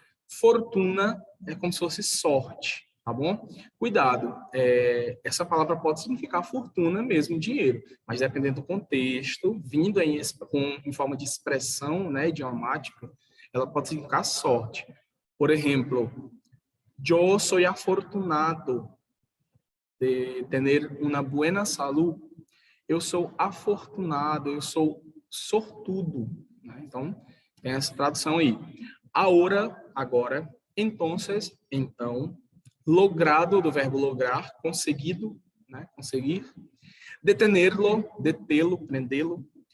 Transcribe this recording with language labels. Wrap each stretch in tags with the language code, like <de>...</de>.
<pt>Fortuna é como se fosse sorte, tá bom? Cuidado, essa palavra pode significar fortuna mesmo, dinheiro, mas dependendo do contexto, vindo em forma de expressão, né, idiomática, ela pode significar sorte.</pt> <es>Por exemplo, yo soy afortunado de tener una buena salud.</es> <pt>Eu sou afortunado, eu sou sortudo, né? Então, tem essa tradução aí. Agora, entonces, então, logrado, do verbo lograr, conseguido, né? Conseguir. Detenerlo, detê-lo, prendê-lo.</pt>